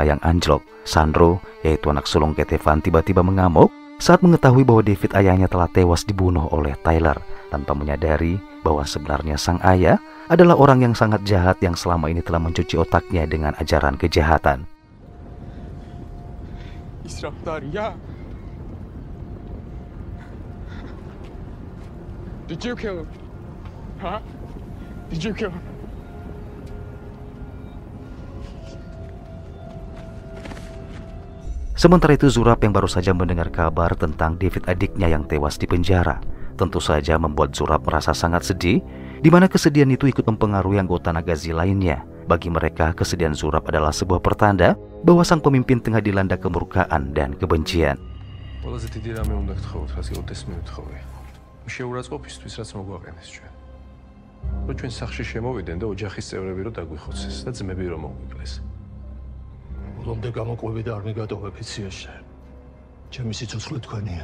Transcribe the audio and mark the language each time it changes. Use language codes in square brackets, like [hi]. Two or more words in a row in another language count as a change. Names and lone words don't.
[id] yang anjlok, Sandro, yaitu anak sulung Ketevan, tiba-tiba mengamuk saat mengetahui bahwa David ayahnya telah tewas dibunuh oleh Tyler, tanpa menyadari bahwa sebenarnya sang ayah adalah orang yang sangat jahat yang selama ini telah mencuci otaknya dengan ajaran kejahatan. [en] Did you kill him? Huh? Did you kill him? [id] Sementara itu Zurab yang baru saja mendengar kabar tentang David adiknya yang tewas di penjara, tentu saja membuat Zurab merasa sangat sedih, di mana kesedihan itu ikut mempengaruhi anggota Nagazi lainnya. Bagi mereka, kesedihan Zurab adalah sebuah pertanda bahwa sang pemimpin tengah dilanda kemurkaan dan kebencian. [ka] ბოლომდე გამოყვები და არ მიგატოვებ იციაში. ჩემი სიცოცხლე თქვენია.